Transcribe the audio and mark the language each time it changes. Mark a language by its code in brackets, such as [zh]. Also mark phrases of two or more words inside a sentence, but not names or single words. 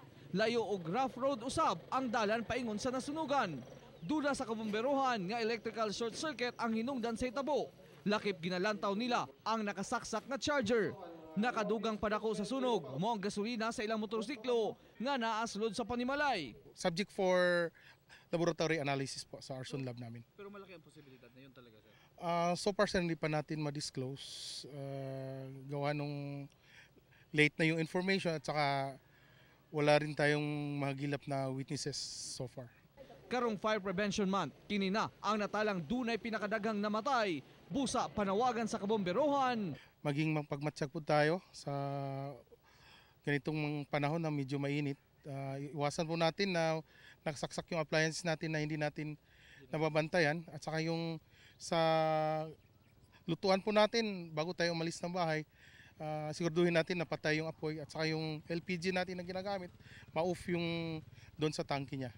[ceb] Layo og [en] rough road [ceb] usab ang dalan paingon sa nasunugan. Dula sa kabomberuhan nga [en] electrical short circuit [ceb] ang hinungdan sa hitabo. Lakip ginalantaw nila ang nakasaksak na charger. Nakadugang padako sa sunog, mo ang gasolina sa ilang motorsiklo nga naaslod sa panimalay. [en] Subject for laboratory analysis [tl] po sa [en] Arson Lab namin. [tl] Pero malaki ang posibilidad na yun talaga, sir? [en] So far, [tl] hindi pa natin ma-disclose. Gawa nung late na yung information at saka wala rin tayong mahagilap na witnesses [en] so far. [ceb] Karong Fire Prevention Month, kini na ang natalang dunay pinakadaghang namatay. Busa panawagan sa kabomberohan. [tl] Maging mapagmatsyag po tayo sa ganitong panahon na medyo mainit. Iwasan po natin na nagsaksak yung appliances natin na hindi natin nababantayan. At saka yung sa lutuan po natin bago tayo umalis ng bahay, siguraduhin natin na patay yung apoy at saka yung LPG natin na ginagamit, ma-off yung doon sa tangke niya.